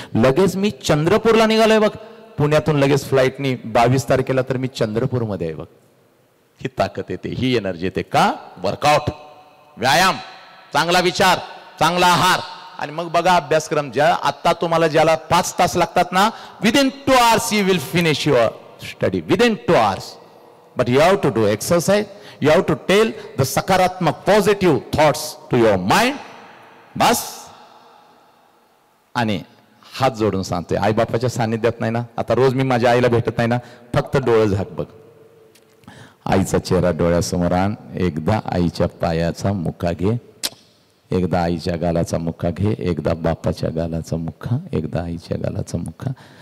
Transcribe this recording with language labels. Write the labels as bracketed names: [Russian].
[Marathi] लगेच मी चंद्रपूरला निघालोय बघ. पुण्यातून लगेच फ्लाईटनी 22 तारखेला तर मी चंद्रपूरमध्ये आहे बघ. ही ताकद येते, ही एनर्जी येते का, वर्कआउट, व्यायाम, चांगला विचार, चांगला आहार. आणि मग बघा अभ्यासक्रम, ज्या आता तुम्हाला ज्याला 5 तास लागतात ना, [English] Within 2 hours you will finish your study, within 2 hours. But you have to do exercise, you have to tell the sakaratmak positive thoughts to your mind. [Marathi] बस. आणि हात जोडून सांगतोय, आई बापाच्या सानिध्यात नाही ना, आता रोज मी माझ्या आईला भेटत नाही ना, फक्त डोळे झाक बघ, आईचा चेहरा डोळ्यासमोर आण. एकदा आईच्या पायाचा मुका घे, एकदा आईच्या गालाचा मुका घे, एकदा बापाच्या गालाचा मुखा, एकदा आईच्या गालाचा मुखा.